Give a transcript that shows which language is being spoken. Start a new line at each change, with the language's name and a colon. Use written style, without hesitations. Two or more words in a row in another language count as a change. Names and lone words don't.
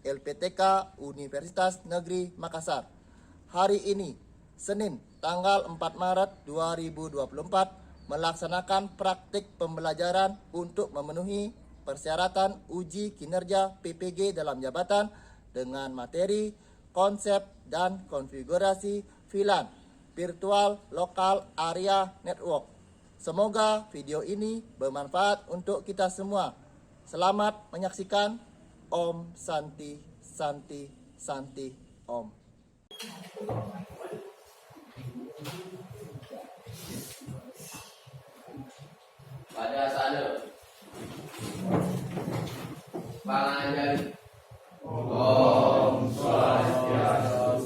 Indonesian: LPTK Universitas Negeri Makassar. Hari ini, Senin, tanggal 4 Maret 2024, melaksanakan praktik pembelajaran untuk memenuhi persyaratan uji kinerja PPG dalam jabatan dengan materi, konsep, dan konfigurasi VLAN,
English: Virtual Local Area Network.
Indonesian: Semoga video ini bermanfaat untuk kita semua. Selamat menyaksikan.
Sanskrit: ॐ शान्ति शान्ति शान्ति ॐ.
Indonesian: Pada sana
Balinese: panganjali Om Swastiastu.